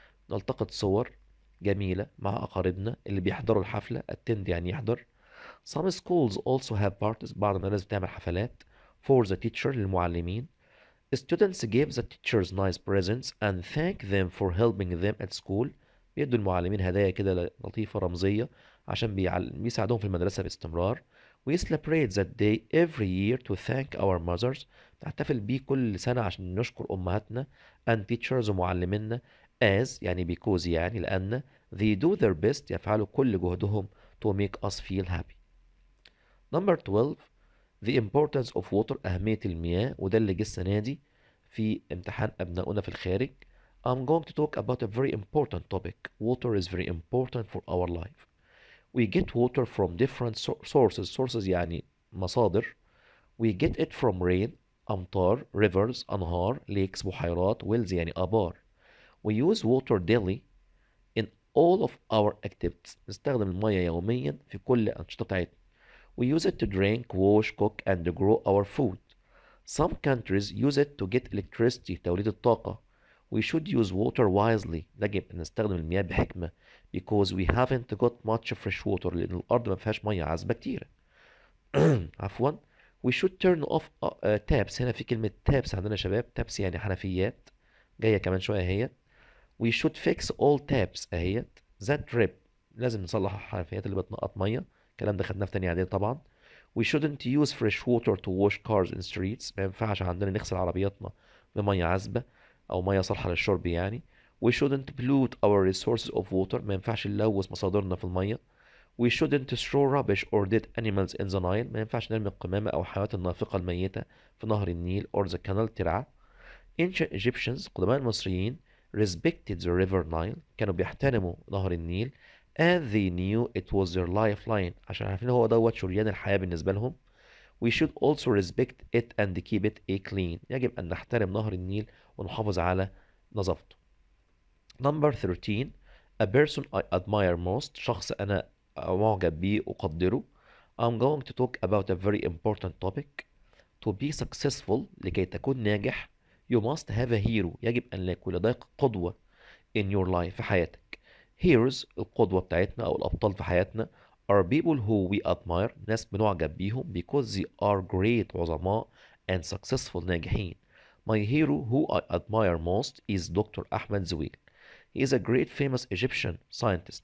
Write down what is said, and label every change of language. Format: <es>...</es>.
<ar>نلتقط صور جميلة مع أقاربنا اللي بيحضروا الحفلة.</ar> <en>attend</en> <ar>يعني يحضر.</ar> <en>Some schools also have parties.</en> <ar>بعض المدارس بتعمل حفلات</ar> <en>for the teacher</en> <ar>للمعلمين.</ar> <en>Students give the teachers nice presents and thank them for helping them at school.</en> <ar>بيدوا المعلمين هدايا كده لطيفة رمزية عشان بيساعدوهم في المدرسة باستمرار.</ar> <en>We celebrate that day every year to thank our mothers.</en> <ar>نحتفل بيه كل سنة عشان نشكر أمهاتنا</ar> <en>and teachers</en> <ar>ومعلمينا</ar> <en>as</en> <ar>يعني</ar> <en>because</en> <ar>يعني لأن</ar> <en>they do their best</en> <ar>يفعلوا كل جهدهم</ar> <en>to make us feel happy. Number 12 the importance of water.</en> <ar>أهمية المياه وده اللي جه السنة دي في امتحان أبنائنا في الخارج.</ar> <en>I'm going to talk about a very important topic. Water is very important for our life. We get water from different sources. Sources</en> <ar>يعني مصادر.</ar> <en>We get it from rain.</en> <ar>أمطار rivers أنهار lakes بحيرات wells يعني آبار.</ar> <en>We use water daily in all of our activities.</en> <ar>نستخدم المية يوميا في كل الأنشطة بتاعتنا.</ar> <en>We use it to drink, wash, cook and grow our food. Some countries use it to get electricity</en> <ar>توليد الطاقة.</ar> <en>We should use water wisely.</en> <ar>يجب أن نستخدم المياه بحكمة</ar> <en>because we haven't got much fresh water</en> <ar>لأن الأرض ما فيهاش مياه عذبة كتيرة. عفوا.</ar> <en>We should turn off taps.</en> <ar>هنا في كلمة taps عندنا يا شباب. taps يعني حنفيات جاية كمان شوية اهيت.</ar> <en>We should fix all taps اهيت. that drip</en> <ar>لازم نصلح الحنفيات اللي بتنقط مية. الكلام ده خدناه في تانية إعدادي طبعا.</ar> <en>We shouldn't use fresh water to wash cars in streets.</en> <ar>ما ينفعش عندنا نغسل عربياتنا بمية عذبة أو مية صالحة للشرب يعني.</ar> <en>We shouldn't pollute our resources of water.</en> <ar>ما ينفعش نلوث مصادرنا في المية.</ar> <en>We shouldn't throw rubbish or dead animals in the Nile.</en> <ar>ما ينفعش نرمي القمامة أو الحيوانات النافقة الميتة في نهر النيل</ar> <en>or the canal</en> <ar>ترعة.</ar> <en>Ancient Egyptians</en> <ar>قدماء المصريين</ar> <en>respected the river Nile.</en> <ar>كانوا بيحترموا نهر النيل</ar> <en>and they knew it was their lifeline.</en> <ar>عشان عارفين هو دوت شريان الحياة بالنسبة لهم.</ar> <en>We should also respect it and keep it clean.</en> <ar>يجب أن نحترم نهر النيل ونحافظ على نظافته.</ar> <en>Number 13. A person I admire most.</en> <ar>شخص أنا معجب بيه أقدره.</ar> <en>I'm going to talk about a very important topic. To be successful.</en> <ar>لكي تكون ناجح.</ar> <en>You must have a hero.</en> <ar>يجب أن يكون لديك قدوة</ar> <en>in your life</en> <ar>في حياتك.</ar> <en>Heroes</en> <ar>القدوة بتاعتنا أو الأبطال في حياتنا</ar> <en>are people who we admire.</en> <ar>ناس بنعجب بيهم</ar> <en>because they are great</en> <ar>عظماء</ar> <en>and successful</en> <ar>ناجحين.</ar> <en>My hero who I admire most is Dr.</en> <ar>أحمد زويل.</ar> <en>He is a great famous Egyptian scientist.</en>